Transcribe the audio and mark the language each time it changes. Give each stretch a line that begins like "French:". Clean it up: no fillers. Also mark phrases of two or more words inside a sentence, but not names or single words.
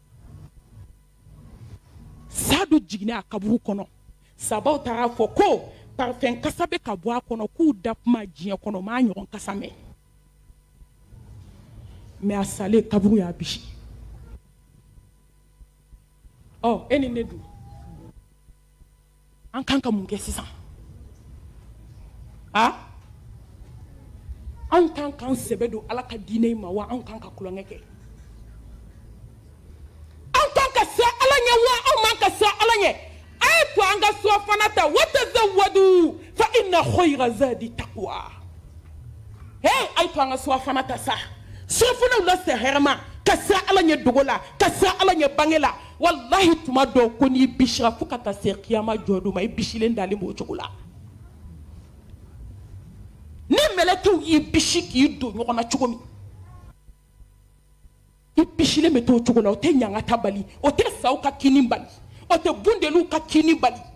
Bambara: Saadu jiginna a kaburu kɔnɔ sahabaw taara fɔ ko parfum kasa bɛ ka bɔ a kɔnɔ k'u da kuma diɲɛ kɔnɔ m'a ɲɔgɔn kasa mɛn mais a salen kaburu y'a bisi e ni ne dun an kan ka mun kɛ sisan an kan k'an sɛbɛ don Ala ka diinɛ ma wa an kan ka kulonkɛ kɛ an kan ka se Ala ɲɛ wa an man ka se Ala ɲɛ a ye to an ka surafana ta
Arabic: وتزودوا فإن خير الزاد التقوى
Bambara: a ye to an ka surafana ta sa surafanaw la se hɛrɛma ka se Ala ɲɛ dogo la ka se Ala ɲɛ bange la wallahi tuma dɔw ko n'i bisira fo ka taa se kiyama jɔdon ma i bisilen dalen b'o cogo la ni mɛlɛkɛw y'i bisi k'i don ɲɔgɔn na cogo min i bisilen bɛ t'o cogo la o tɛ ɲangata bali o tɛ saw ka kini bali o tɛ bundeliw ka kini bali